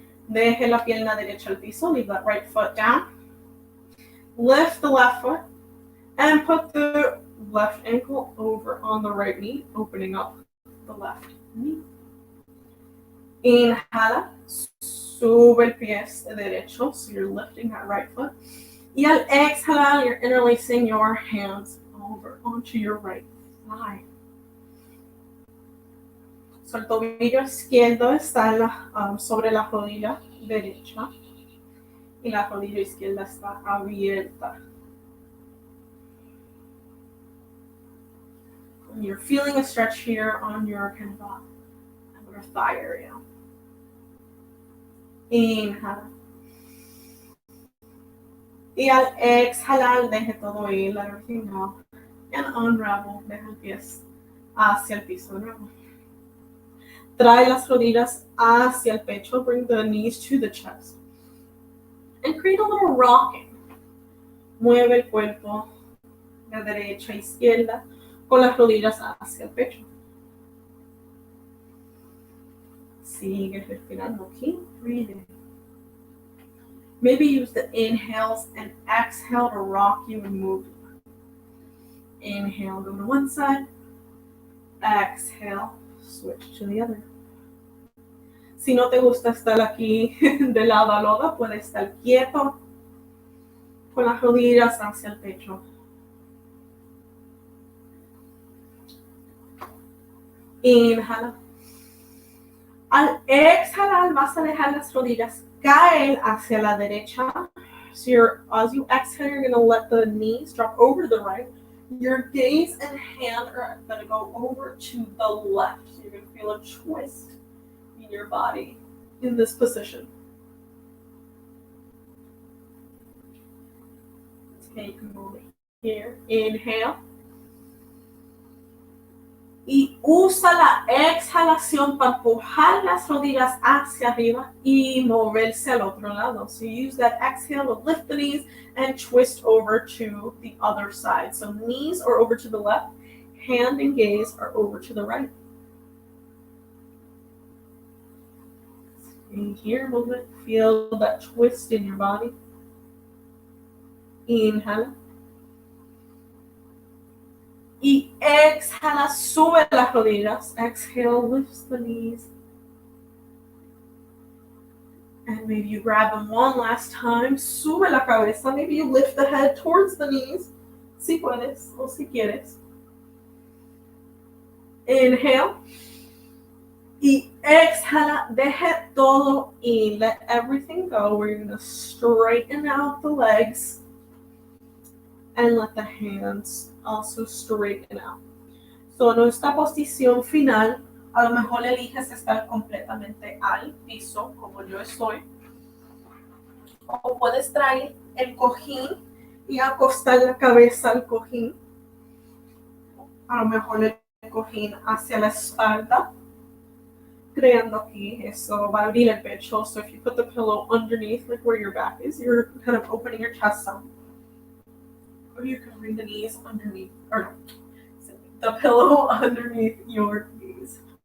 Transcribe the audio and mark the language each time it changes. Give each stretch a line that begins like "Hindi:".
Spanish: Deje la pierna derecha al piso,
English: leave that right foot down. Lift the left foot and put the left ankle over on the right knee, opening up the left knee.
Spanish: Inhala, sube el pie derecho,
English: so you're lifting that right foot.
Spanish: Y al exhalar,
English: you're interlacing your hands over onto your right thigh.
Spanish: So el tobillo izquierdo está sobre la rodilla derecha y la rodilla izquierda está abierta.
English: And you're feeling a stretch here on your kind of your thigh area.
Spanish: Inhala. Y al exhalar, deje todo ir,
English: let everything go. And unravel,
Spanish: deja el pie hacia el piso de nuevo. Trae las rodillas hacia el pecho,
English: bring the knees to the chest. And create a little rocking.
Spanish: Mueve el cuerpo de derecha a izquierda con las rodillas hacia el pecho. Sigue respirando aquí, breathing.
English: Maybe use the inhales and exhale to rock you and move you. Inhale, go to one side. Exhale, switch to the other.
Spanish: Si no te gusta estar aquí de lado a lado, puedes estar quieto con las rodillas hacia el pecho. Inhala. Al exhalar, vas a dejar las rodillas caer hacia la derecha.
English: So as you exhale, you're going to let the knees drop over to the right. Your gaze and hand are going to go over to the left. So you're going to feel a twist in your body in this position. Okay, you can move it here. Inhale.
Spanish: Y usa la exhalación para empujar las rodillas hacia arriba y moverse al otro lado.
English: So you use that exhale to lift the knees and twist over to the other side. So knees are over to the left, hand and gaze are over to the right. And here, movement, feel that twist in your body.
Spanish: Inhala. Y exhala, sube las rodillas.
English: Exhale, lifts the knees. And maybe you grab them one last time.
Spanish: Sube la cabeza.
English: Maybe you lift the head towards the knees.
Spanish: Si puedes o si quieres.
English: Inhale.
Spanish: Y exhala, deje todo in.
English: Let everything go. We're going to straighten out the legs. And let the hands also straighten out.
Spanish: So en esta posición final, a lo mejor eliges estar completamente al piso, como yo estoy. O puedes traer el cojín y acostar la cabeza al cojín. A lo mejor el cojín hacia la espalda, creando aquí eso va a abrir el pecho.
English: So if you put the pillow underneath, like where your back is, you're kind of opening your chest some. Or you can bring the knees underneath, or the pillow underneath your knees.